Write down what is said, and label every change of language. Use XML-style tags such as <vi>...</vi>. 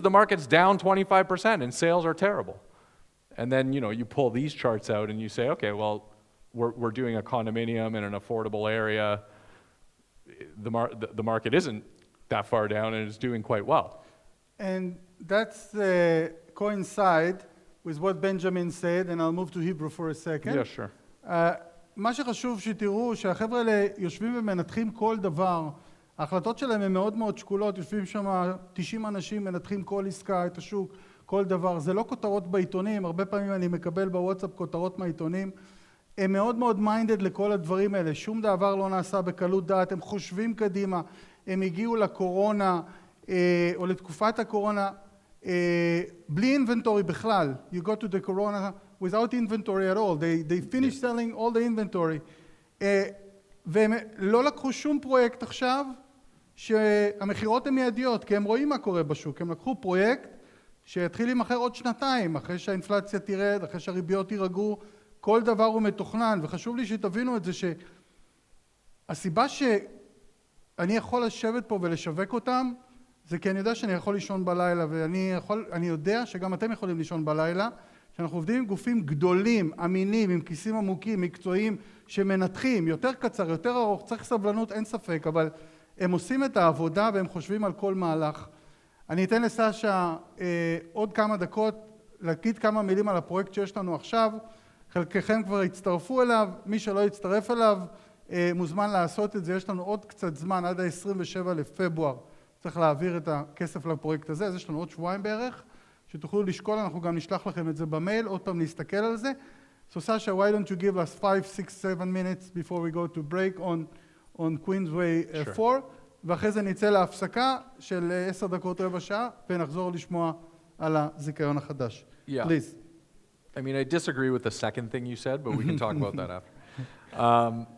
<en>The market's down 25% and sales are terrible. And then, you know, you pull these charts out and you say, okay, well, we're doing a condominium in an affordable area. The market isn't that far down and it's doing quite well. And that's coincide with what Benjamin said, and I'll move to Hebrew for a second. Yeah, sure.</en> <he>מה שחשוב שתראו, שהחבר'ה האלה יושבים ומנתחים כל דבר. ההחלטות שלהם הן מאוד מאוד שקולות, יושבים שם 90 אנשים, מנתחים כל עסקה, את השוק, כל דבר. זה לא כותרות בעיתונים, הרבה פעמים אני מקבל בוואטסאפ כותרות מהעיתונים. הם מאוד מאוד מיינדד לכל הדברים האלה, שום דבר לא נעשה בקלות דעת, הם חושבים קדימה, הם הגיעו לקורונה, או לתקופת הקורונה, בלי אינבנטורי בכלל.</he> <en>You go to the corona without inventory at all. They finish selling all the inventory.</en> <he>והם לא לקחו שום פרויקט עכשיו, שהמחירות הן מיידיות, כי הם רואים מה קורה בשוק. הם לקחו פרויקט שיתחיל להימכר עוד שנתיים, אחרי שהאינפלציה תרד, אחרי שהריביות יירגעו, כל דבר הוא מתוכנן, וחשוב לי שתבינו את זה שהסיבה שאני יכול לשבת פה ולשווק אותם, זה כי אני יודע שאני יכול לישון בלילה, ואני יודע שגם אתם יכולים לישון בלילה, שאנחנו עובדים עם גופים גדולים, אמינים, עם כיסים עמוקים, מקצועיים, שמנתחים, יותר קצר, יותר ארוך, צריך סבלנות, אין ספק, אבל הם עושים את העבודה והם חושבים על כל מהלך. אני אתן לסשה עוד כמה דקות להגיד כמה מילים על הפרויקט שיש לנו עכשיו, חלקכם כבר הצטרפו אליו, מי שלא יצטרף אליו מוזמן לעשות את זה, יש לנו עוד קצת זמן עד ה-27 לפברואר, צריך להעביר את הכסף לפרויקט הזה, אז יש לנו עוד שבועיים בערך, שתוכלו לשקול, אנחנו גם נשלח לכם את זה במייל, עוד פעם להסתכל על זה.</he> <en>So Sasha, why don't you give us 5, 6, 7 minutes before we go to break on Queensway 4,</en> <he>ואחרי זה נצא להפסקה של 10 דקות רבע שעה, ונחזור לשמוע על הזיכיון החדש.</he> <en>Please. I mean, I disagree with the second thing you said, but we can talk about that after.</en>